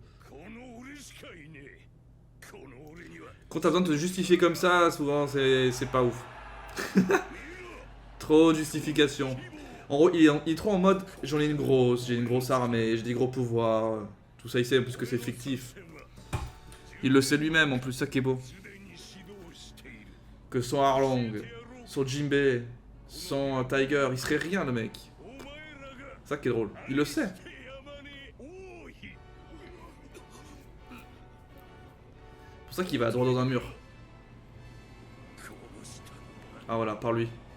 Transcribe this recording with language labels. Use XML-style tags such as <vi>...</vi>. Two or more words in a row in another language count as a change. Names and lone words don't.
<ja>この俺しかいねえこの俺には</ja> <fr>Quand t'as besoin de te justifier comme ça, souvent c'est pas ouf. Trop de justification. En gros, il est trop en mode j'en ai une grosse, j'ai une grosse armée, j'ai des gros pouvoirs. Tout ça, il sait en plus que c'est fictif. Il le sait lui-même en plus, ça qui est beau.</fr> <ja>すでに指導している</ja> <fr>que sans Arlong, sans Jinbei, sans Tiger, il serait rien le mec. C'est ça qui est drôle. Il le sait. C'est pour ça qu'il va droit dans un mur. Ah voilà, par lui.</fr>